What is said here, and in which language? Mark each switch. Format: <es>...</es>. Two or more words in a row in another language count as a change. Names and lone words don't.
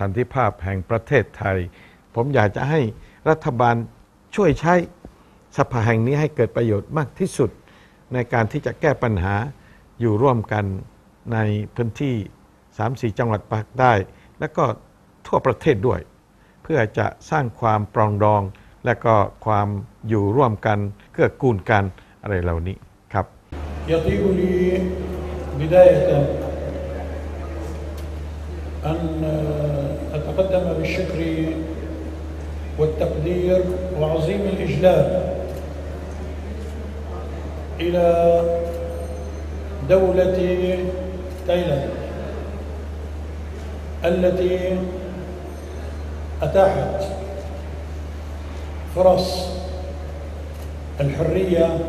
<th>นติภาพแห่งประเทศไทยผมอยากจะให้รัฐบาลช่วยใช้สภาแห่งนี้ให้เกิดประโยชน์มากที่สุดในการที่จะแก้ปัญหาอยู่ร่วมกันในพื้นที่ 3-4 จังหวัดภาคใต้และก็ทั่วประเทศด้วยเพื่อจะสร้างความปรองดองและก็ความอยู่ร่วมกันเกื้อกูลกันอะไรเหล่านี้ครับ</th> <ar>يطيب لي بداية أن أتقدم بالشكر والتقدير وعظيم الإجلال إلى دولة تايلاند التي أتاحت فرص الحرية</ar>